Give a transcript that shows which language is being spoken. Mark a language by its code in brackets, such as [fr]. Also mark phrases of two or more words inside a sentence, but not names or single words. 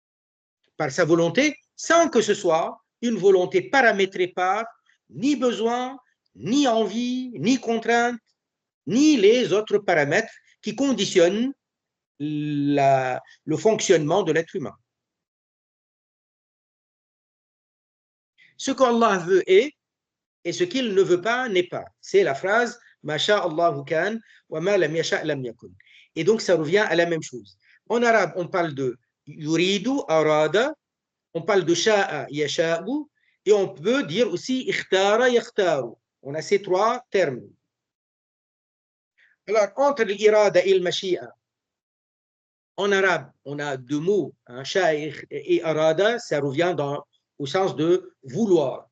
[fr] Par sa volonté, sans que ce soit une volonté paramétrée par ni besoin, ni envie, ni contrainte, ni les autres paramètres qui conditionnent le fonctionnement de l'être humain. Ce qu'Allah veut est, et ce qu'il ne veut pas n'est pas. C'est la phrase [ar] ما شاء الله كان وما لم يشأ لم يكن. [fr] Et donc ça revient à la même chose. En arabe, on parle de [ar] يريد، أراد, [fr] on parle de [ar] شاء، يشاء, [fr] et on peut dire aussi [ar] اختار، يختار. [fr] On a ces trois termes. Alors, entre l'irada et le mashi'a, en arabe, on a deux mots, hein, sha'a et arada, ça revient au sens de vouloir.